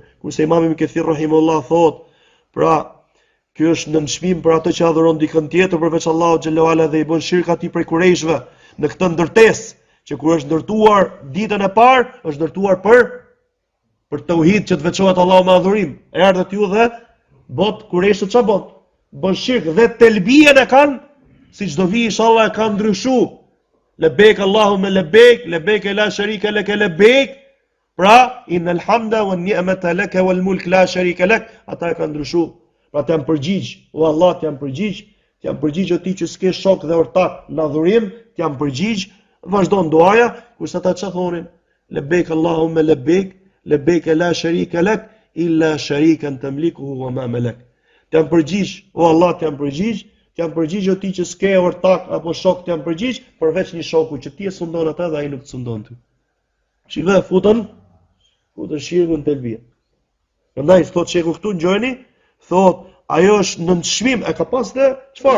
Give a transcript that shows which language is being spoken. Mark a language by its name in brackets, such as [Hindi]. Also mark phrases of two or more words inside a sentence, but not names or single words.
[Albanian] Kurse Imam Ibn Kathir rahimahullah thot, pra, ky është nënçmim për atë që adhuron dikën tjetër përveç Allahu [Arabic] جل وعلا [Albanian] dhe i bën shirk atij prej kurajshve në këtë ndërtesë, që kur është ndërtuar ditën e parë, është ndërtuar për tauhid që të veçohet Allahu me adhurim. Erdhët ju dhe bot kureshët ç'a bot? Bën shirk dhe telbien e kanë, siç do vi inshallah e kanë ndryshuar. [Arabic] لبيك اللهم لبيك لبيك لا شريك لك لبيك lebek. [Albanian] Pra, [Arabic] إن الحمد والنعمة لك والملك لا شريك لك, [Albanian] ata e kanë ndryshuar. Pra të jam përgjigj, o Allah, të jam përgjigj o ti që s'ke shok dhe ortak në adhurim, të jam përgjigj, vazhdon duaja, kurse ata ç'a thonin? [Arabic] لبيك اللهم لبيك لبيك لا شريك لك إلا شريكا تملكه وما ملك. [Albanian] Të jam përgjigj, o Allah, të jam përgjigj o ti që s'ke ortak apo shok, të jam përgjigj përveç një shoku që ti e sundon ata dhe ai nuk të sundon ty. Shikoj futën shirkun telbia. Prandaj thot sheku këtu ngjojeni, thot ajo është nënçmim, e ka pas dhe çfarë?